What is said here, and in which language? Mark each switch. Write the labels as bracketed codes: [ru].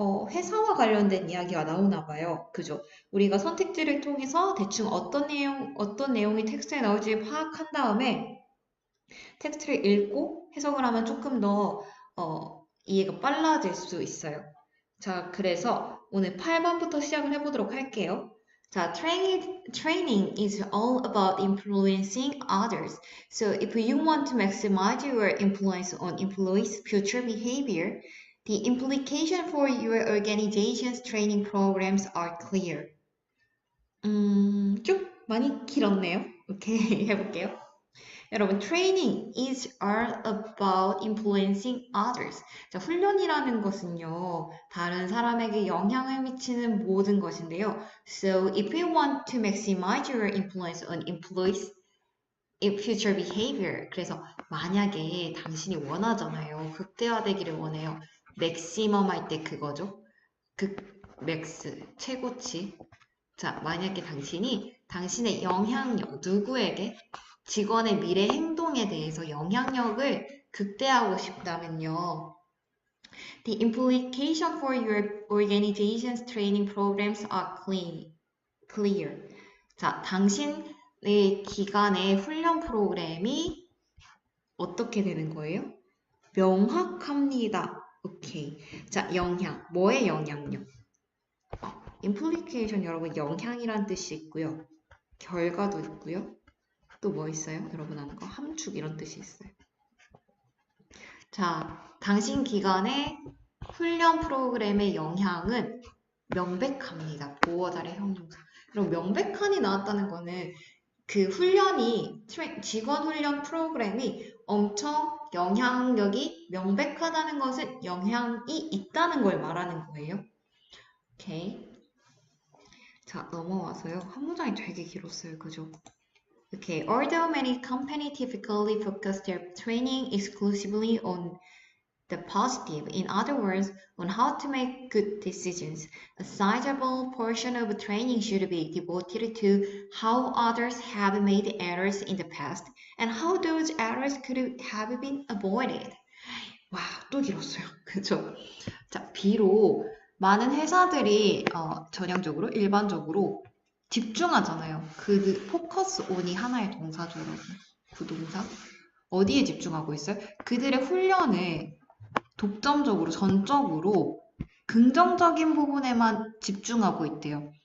[ko] 회사와 관련된 이야기가 나오나 봐요. 그죠? 우리가 선택지를 통해서 대충 어떤 내용이 텍스트에 나올지 파악한 다음에 텍스트를 읽고 해석을 하면 조금 더, 이해가 빨라질 수 있어요. 자, 그래서 오늘 8번부터 시작을 해보도록 할게요. [en] 자, training is all about influencing others. So if you want to maximize your influence on employees' future behavior, the implication for your organization's training programs are clear. [ko] 좀 많이 길었네요. 오케이, 해볼게요. [en] 여러분, training is all about influencing others. [ko] 자, 훈련이라는 것은요, 다른 사람에게 영향을 미치는 모든 것인데요. So, if you want to maximize your influence on employees' in future behavior. 그래서 만약에 당신이 원하잖아요. 극대화되기를 원해요. maximum 할 때 그거죠. max, 최고치. 자, 만약에 당신의 영향력, 누구에게 직원의 미래 행동에 대해서 영향력을 극대화하고 싶다면요. [en] The implication for your organization's training programs are clear. [ko] 자, 당신의 기관의 훈련 프로그램이 어떻게 되는 거예요? 명확합니다. 오케이. 자, 영향. 뭐의 영향력? implication 여러분 영향이란 뜻이 있고요. 결과도 있고요. 또 뭐 있어요? 여러분 아는 거? 함축 이런 뜻이 있어요. 자, 당신 기관의 훈련 프로그램의 영향은 명백합니다. 보어달의 형용사. 그럼 명백한이 나왔다는 거는 그 훈련이 직원 훈련 프로그램이 엄청 영향력이 명백하다는 것은 영향이 있다는 걸 말하는 거예요. 오케이. 자, 넘어와서요. 한 문장이 되게 길었어요. 그죠? [en] Okay, although many companies typically focus their training exclusively on the positive, in other words, on how to make good decisions, a sizable portion of training should be devoted to how others have made errors in the past and how those errors could have been avoided. [ko] 와, 또 길었어요. 그죠? 자, 비록 많은 회사들이 전형적으로, 일반적으로 집중하잖아요. 그 포커스 온이 하나의 동사죠, 여러분. 부동사. 어디에 집중하고 있어요? 그들의 훈련을 독점적으로, 전적으로 긍정적인 부분에만 집중하고 있대요.